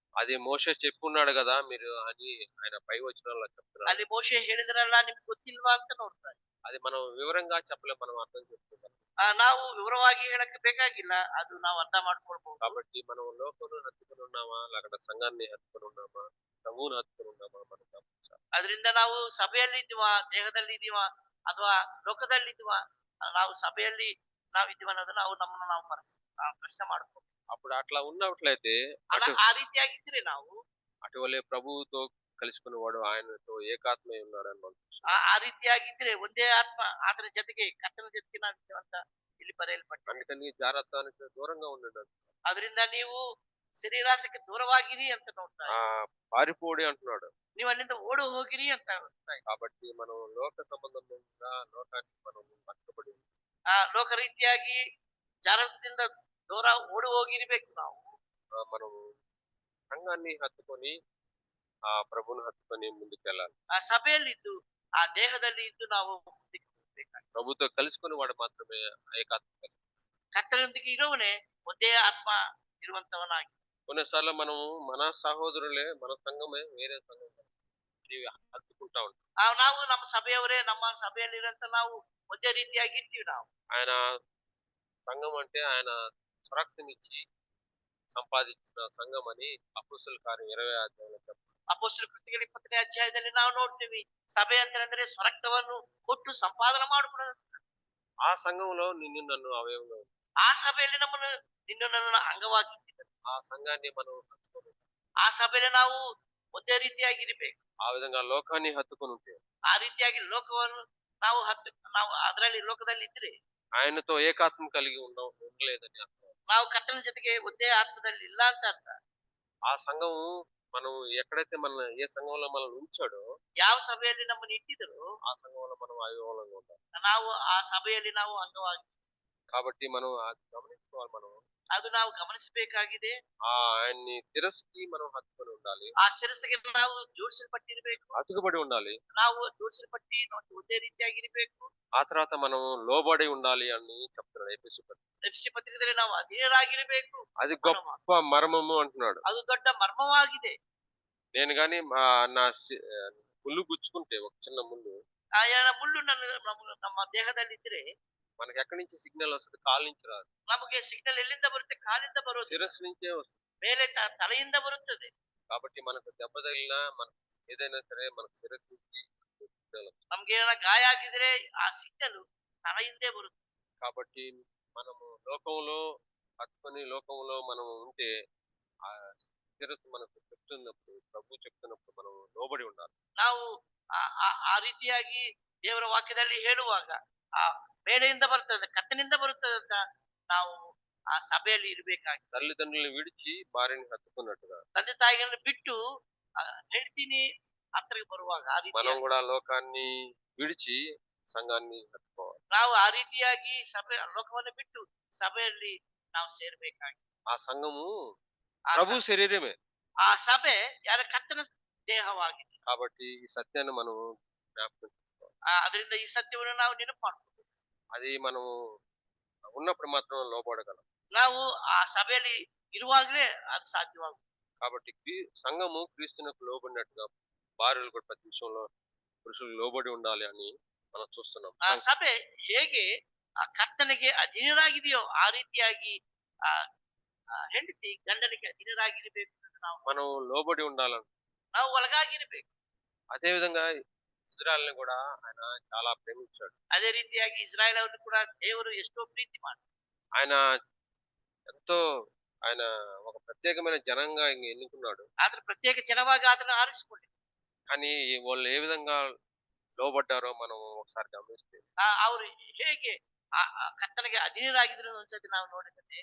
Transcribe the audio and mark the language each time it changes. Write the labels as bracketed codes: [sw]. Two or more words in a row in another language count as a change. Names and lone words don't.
[te] అది మోషే చెప్పున్నాడు కదా మీరు అని ఆయన పై వచనాల్లో చెప్తున్నారు. [kn] ಅಲ್ಲಿ ಮೋಶೆ ಹೇಳಿದ್ರಲ್ಲ, ನಿಮ್ಗೆ ಗೊತ್ತಿಲ್ವಾ ಅಂತ ನೋಡ್ತಾ ಇದ್ದೀವಿ. [te] అది మనం వివరంగా చెప్పలేం, మనం అర్థం చేసుకుంటాం. [kn] ನಾವು ವಿವರವಾಗಿ ಹೇಳಕ್ಕೆ ಬೇಕಾಗಿಲ್ಲ, ಅದು ನಾವು ಅರ್ಥ ಮಾಡ್ಕೊಳ್ಬಹುದು. [te] కాబట్టి మనం లోకంలో హత్తుకొని ఉన్నామా, లేకపోతే సంఘాన్ని హత్తుకొని ఉన్నామా, ప్రభువుని హత్తుకొని ఉన్నామా మనం గమనించాలి. [kn] ಅದರಿಂದ ನಾವು ಸಭೆಯಲ್ಲಿ ಇದೀವ, ದೇಹದಲ್ಲಿ ಇದೀವ, ಅಥವಾ ಲೋಕದಲ್ಲಿ ಇದೀವ, ನಾವು ಸಭೆಯಲ್ಲಿ ನಾವು ಇದೀವ ಅನ್ನೋದು ನಾವು ನಮ್ಮನ್ನು ನಾವು ಪ್ರಶ್ನೆ ಮಾಡ್ಬೇಕು. [te] అప్పుడు అట్లా ఉన్నట్లయితే [kn] ಅಲ್ಲ, [te] అటు [kn] ಆ ರೀತಿಯಾಗಿದ್ರೆ ನಾವು [te] అటువలే ప్రభువుతో కలుసుకునేవాడు ఆయనతో ఏకాత్మై ఉన్నాడని మనం చూస్తాం. [kn] ಆ ರೀತಿಯಾಗಿದ್ರೆ ಒಂದೇ ಆತ್ಮ ಆತನ ಜೊತೆಗೆ ಕರ್ತನ ಜೊತೆಗೆ ನಾವು ಇದ್ದೇವೆ ಅಂತ ಇಲ್ಲಿ ಬರೆಯಲ್ಪಟ್ಟಿದೆ. [te] అందుకని జాగ్రత్తనికి దూరంగా ఉండండి. [kn] ಅದರಿಂದ ನೀವು ಶರೀರಾಸಕ್ಕೆ ದೂರವಾಗಿರಿ ಅಂತ ನೋಡ್ತಾ ఆ ಇದ್ದೀವಿ. [te] పారిపోడి అంటున్నాడు. [kn] ನೀವು ಅಲ್ಲಿಂದ ಓಡು ಹೋಗಿರಿ ಅಂತ ನೋಡ್ತಾ ಇದ್ದೀವಿ. [te] కాబట్టి మనం లోక సంబంధంగా లోకానికి మనం కట్టుబడి [kn] ಲೋಕ ರೀತಿಯಾಗಿ ಜಾರದಿಂದ ದೂರ ಓಡಿ ಹೋಗಿರ್ಬೇಕು ನಾವು. [te] మనం సంఘాన్ని హత్తుకొని ప్రభుని హత్తుకొని ముందుకెళ్ళాలి. [kn] ಆ ಸಭೆಯಲ್ಲಿದ್ದು ಆ ದೇಹದಲ್ಲಿ ಇದ್ದು ನಾವು ಮುಂದಕ್ಕೆ ಹೋಗ್ಬೇಕಾಗ್ತದೆ. [te] ప్రభుతో కలుసుకుని వాడు మాత్రమే ఏకాత్మ కలిగి. [kn] ಕರ್ತನೊಂದಿಗೆ ಇರುವವನೇ ಒಂದೇ ಆತ್ಮ ಇರುವಂತವನಾಗಿ. [te] కొన్నిసార్లు మనము మన సహోదరులే, మన సంఘమే వేరే సంఘం హత్తుకుంటా ఉంటాం. [kn] ನಾವು ನಮ್ಮ ಸಭೆಯವರೇ ನಮ್ಮ ಸಭೆಯಲ್ಲಿರಂತ ನಾವು ಒಂದೇ ರೀತಿಯಾಗಿ ಇರ್ತೀವಿ ನಾವು. [te] ఆయన సంఘం అంటే ఆయన స్వరక్తనిచ్చి సంపాదించిన సంఘం అని అపోస్తలుల కార్యం 20వ అధ్యాయంలో చెప్తారు. [kn] ಅಪೊಸ್ತಲ ಕೃತ್ಯಗಳ 20ನೇ ಅಧ್ಯಾಯದಲ್ಲಿ ನಾವು ನೋಡ್ತೀವಿ, ಸಭೆ ಅಂತಂದ್ರೆ ಸ್ವರಕ್ತವನ್ನು ಕೊಟ್ಟು ಸಂಪಾದನೆ ಮಾಡಿಕೊಳ್ಳೋದು. [te] ఆ సంఘంలో నిన్ను నన్ను అవయవంగా ఉంది. [kn] ಆ ಸಭೆಯಲ್ಲಿ ನಮ್ಮನ್ನು ನಿನ್ನ ನನ್ನ ಅಂಗವಾಗಿ ಇಟ್ಟಿದ್ದಾರೆ. [te] ఆ సంఘాన్ని మనం హత్తుకొని [kn] ಆ ಸಭೆಯಲ್ಲಿ ನಾವು ಒಂದೇ ರೀತಿಯಾಗಿ ಇರಬೇಕು. [te] ఆ విధంగా లోకాన్ని హత్తుకొని ఉంటే, [kn] ಆ ರೀತಿಯಾಗಿ ಲೋಕವನ್ನು ನಾವು ಅದರಲ್ಲಿ ಲೋಕದಲ್ಲಿ ಇದ್ರೆ [te] ఆయనతో ఏకాత్మ కలిగి ఉండలేదని అర్థం. [kn] ನಾವು ಕರ್ತನ ಜೊತೆಗೆ ಒಂದೇ ಆತ್ಮದಲ್ಲಿ ಇಲ್ಲ ಅಂತ ಅರ್ಥ. [te] ఆ సంఘము మనం ఎక్కడైతే ఏ సంఘంలో మనల్ని ఉంచాడో [kn] ಯಾವ ಸಭೆಯಲ್ಲಿ ನಮ್ಮನ್ನು ಇಟ್ಟಿದ್ರು [te] ఆ సంఘంలో మనం అవివలంగా ఉండాలి. [kn] ನಾವು ಆ ಸಭೆಯಲ್ಲಿ ನಾವು ಅಂಗವಾಗಿ, [te] కాబట్టి మనం అది గమనించుకోవాలి. మనం [kn] ಅದು ನಾವು ಗಮನಿಸಬೇಕಾಗಿದೆ. [te] ఆయన్ని శిరస్సుకి మనం హత్తుకొని ఉండాలి, [kn] ಆ ಶಿರಸ್ಸಿಗೆ ನಾವು ಜೋಡಿಸಲ್ಪಟ್ಟಿರ್ಬೇಕು, [te] అతుకుబడి ఉండాలి. [kn] ನಾವು ಜೋಡಿಸಲ್ಪಟ್ಟಿ ಒಂದೇ ರೀತಿಯಾಗಿರ್ಬೇಕು. [te] ఆ తర్వాత మనం లోబడి ఉండాలి అని చెప్తున్నాడు ఎఫెసు పత్రిక. [kn] ಎಫೆಸ ಪತ್ರಿಕೆಯಲ್ಲಿ ನಾವು ಅಧೀನರಾಗಿರ್ಬೇಕು. [te] అది గొప్ప మర్మము అంటున్నాడు. [kn] ಅದು ದೊಡ್ಡ ಮರ್ಮವಾಗಿದೆ. [te] నేను గాని నా ముళ్ళు గుచ్చుకుంటే, ఒక చిన్న ముళ్ళు [kn] ಆ ಮುಳ್ಳು ನಮ್ಮ ದೇಹದಲ್ಲಿ ಇದ್ರೆ [te] మనకి ఎక్కడి నుంచి సిగ్నల్ వస్తుంది? కాలు నుంచి రాదు, [kn] ನಮಗೆ సిగ్నల్ ఎಲ್ಲಿಂದ ಬರುತ್ತೆ? ಕಾಲಿಂದ ಬರೋದು, [te] శిరస్సు నుంచే వస్తుంది. [kn] ಮೇಲೆ ತಲೆಯಿಂದ ಬರುತ್ತದೆ. [te] కాబట్టి మనకు దెబ్బ తగిలినా, మనకు ఏదైనా సరే మనకు శిరస్సు నుంచి సిగ్నల్ వస్తుంది. [kn] ನಮ್ಗೆ ಏನಾರ ಗಾಯ ಆಗಿದ್ರೆ ಆ ಸಿಗ್ನಲ್ ತಲೆಯಿಂದೇ ಬರುತ್ತೆ. [te] కాబట్టి మనము లోకంలో హత్తుకొని లోకంలో మనం ఉంటే, ఆ శిరస్సు మనకు చెప్తున్నప్పుడు, ప్రభు చెప్తున్నప్పుడు మనం లోబడి ఉండాలి. [kn] ನಾವು ಆ ರೀತಿಯಾಗಿ ದೇವರ ವಾಕ್ಯದಲ್ಲಿ ಹೇಳುವಾಗ ಆ ಮೇಲೆಯಿಂದ ಬರ್ತದೆ, ಕತ್ತನಿಂದ ಬರುತ್ತದೆ ಅಂತ ನಾವು ಆ ಸಭೆಯಲ್ಲಿ ಇರ್ಬೇಕಾಗಿ. [te] తల్లిదండ్రులను విడిచి భార్యని హత్తుకున్నట్టుగా [kn] ತಂದೆ ತಾಯಿಗಳನ್ನು ಬಿಟ್ಟು ಹೆಂಡ್ತಿನಿ ಹತ್ತಿರಕ್ಕೆ ಬರುವಾಗ ಆ ರೀತಿ [te] మనం కూడా లోకాన్ని విడిచి సంఘాన్ని హత్తుకోవాలి. [kn] ನಾವು ಆ ರೀತಿಯಾಗಿ ಲೋಕವನ್ನು ಬಿಟ್ಟು ಸಭೆಯಲ್ಲಿ ನಾವು ಸೇರ್ಬೇಕಾಗಿ. [te] ఆ సంఘము ಆ ప్రభు శరీరమే. [kn] ಆ ಸಭೆ ಯಾರ ಕರ್ತನ ದೇಹವಾಗಿದೆ. [te] కాబట్టి ఈ సత్యాన్ని మనం జ్ఞాపకం చేసుకోవాలి. [kn] ಅದರಿಂದ ಈ ಸತ್ಯವನ್ನು ನಾವು ನೆನಪು ಮಾಡ್ಕೋಬೇಕು. [te] అది మనం ఉన్నప్పుడు మాత్రం లోబడగలం. [kn] ನಾವು ಆ ಸಭೆಯಲ್ಲಿ ಇರುವಾಗಲೇ ಅದು ಸಾಧ್ಯವಾಗುತ್ತೆ. [te] కాబట్టి సంఘము క్రీస్తునకు లోబడినట్టుగా భార్యలు కూడా ప్రతి విషయంలో పురుషులు లోబడి ఉండాలి అని మనం చూస్తున్నాం. [kn] ಆ ಸಭೆ ಹೇಗೆ ಆ ಕರ್ತನಿಗೆ ಅಧೀನರಾಗಿದೆಯೋ ಆ ರೀತಿಯಾಗಿ ಆ ಆ ಹೆಂಡತಿ ಗಂಡನಿಗೆ ಅಧೀನರಾಗಿರಬೇಕು ಅಂತ [te] మనం లోబడి ఉండాలని. [kn] ನಾವು ಒಳಗಾಗಿರ್ಬೇಕು. [te] అదే విధంగా ఇజ్రాయెల్‌ని కూడా ఆయన చాలా ప్రేమించాడు. [kn] ಅದೇ ರೀತಿಯಾಗಿ ಇಸ್ರಾಯೇಲ್ ಅವರನ್ನು ಕೂಡ ದೇವರು ಎಷ್ಟೋ ಪ್ರೀತಿ ಮಾಡಿ [te] ఆయన ఎంతో ఆయన ఒక ప్రత్యేకమైన జనంగా ఎన్నుకున్నాడు. [kn] ಆದ್ರೆ ಪ್ರತ್ಯೇಕ ಜನವಾಗಿ ಅದನ್ನು ಆರಿಸಿಕೊಂಡಿ. [te] కానీ వాళ్ళు ఏ విధంగా లోబడ్డారో మనం ఒకసారి గమనిస్తే [kn] ಅವರು ಹೇಗೆ ಆ ಕರ್ತನಿಗೆ ಅಧೀನರಾಗಿದ್ರು ಒಂದ್ಸತಿ ನಾವು ನೋಡಿದ್ರೆ